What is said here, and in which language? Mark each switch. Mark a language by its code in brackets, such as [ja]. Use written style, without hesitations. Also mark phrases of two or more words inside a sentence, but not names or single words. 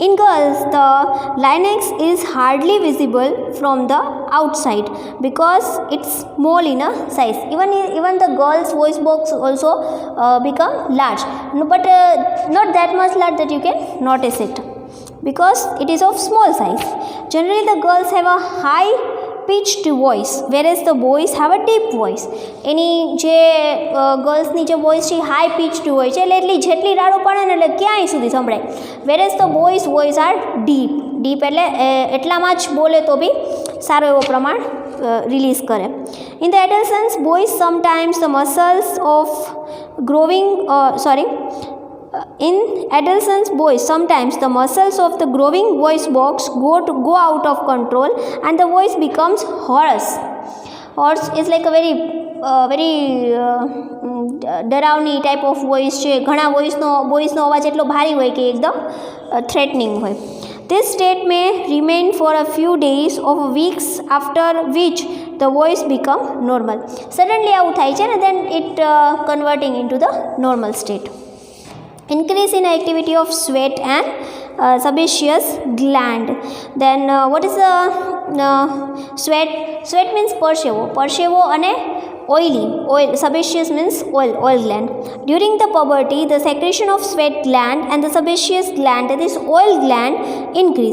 [en] In girls, the larynx is hardly visible from the outside because it's small in a size. Even the girls' voice box also become large, but not that much large that you can notice it because it is of small size. Generally, the girls have a high pitched voice whereas the boys have a deep voice. [gu] એની જે ગર્લ્સની જે વોઇસ છે [en] high pitched [gu] હોય છે એટલે એટલી જેટલી રાડો પડે ને એટલે ક્યાંય સુધી સંભળાય. [en] whereas the boys voice are deep [gu] એટલે એટલામાં જ બોલે તો બી સારો એવો પ્રમાણ રિલીઝ કરે. [en] in the adolescence boys sometimes the muscles of in adolescence boys, sometimes the muscles of the growing voice box go out of control and the voice becomes hoarse. Hoarse is like a very ડરાવની type of voice છે. [gu] ઘણા વોઇસનો અવાજ એટલો ભારી હોય કે એકદમ થ્રેટનિંગ હોય. [en] This state may remain for a few days or weeks, after which the voice become normal. Suddenly [gu] આવું થાય છે ને [en] then it converting into the normal state. Increase in activity of sweat and sebaceous gland. Then what is the sweat means persevo and oil. Sebaceous means oil gland. During the puberty, the secretion of sweat gland and the sebaceous gland, that is oil gland, increase.